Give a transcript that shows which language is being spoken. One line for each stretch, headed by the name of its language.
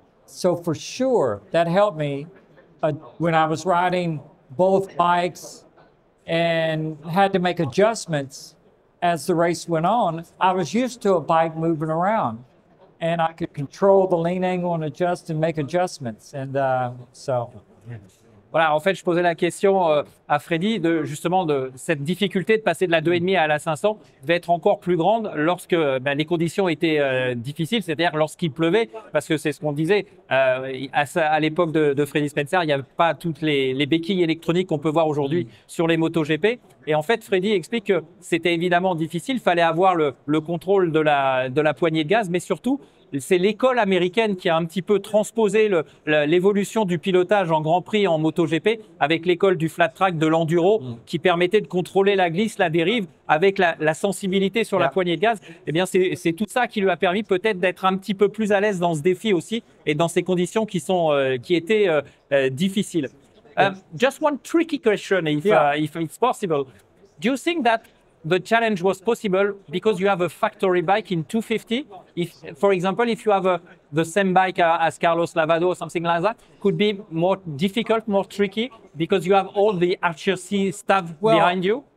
English: So for sure, that helped me when I was riding both bikes and had to make adjustments as the race went on. I was used to a bike moving around, and I could control the lean angle and adjust and make adjustments. And so...
French: Voilà, en fait, je posais la question à Freddy de justement de cette difficulté de passer de la 2,5 à la 500 devait être encore plus grande lorsque les conditions étaient difficiles, c'est-à-dire lorsqu'il pleuvait, parce que c'est ce qu'on disait à l'époque de Freddy Spencer, il n'y avait pas toutes les béquilles électroniques qu'on peut voir aujourd'hui sur les motos GP. Et en fait, Freddy explique que c'était évidemment difficile, il fallait avoir le contrôle de la poignée de gaz, mais surtout, c'est l'école américaine qui a un petit peu transposé l'évolution du pilotage en Grand Prix en MotoGP avec l'école du flat track, de l'enduro, qui permettait de contrôler la glisse, la dérive avec la sensibilité sur la poignée de gaz. Eh bien, c'est tout ça qui lui a permis peut-être d'être un petit peu plus à l'aise dans ce défi aussi et dans ces conditions qui étaient difficiles.
English: Just one tricky question, if it's possible. Do you think that the challenge was possible because you have a factory bike in 250? If, for example, if you have the same bike as Carlos Lavado or something like that, could be more difficult, more tricky because you have all the HRC stuff behind you?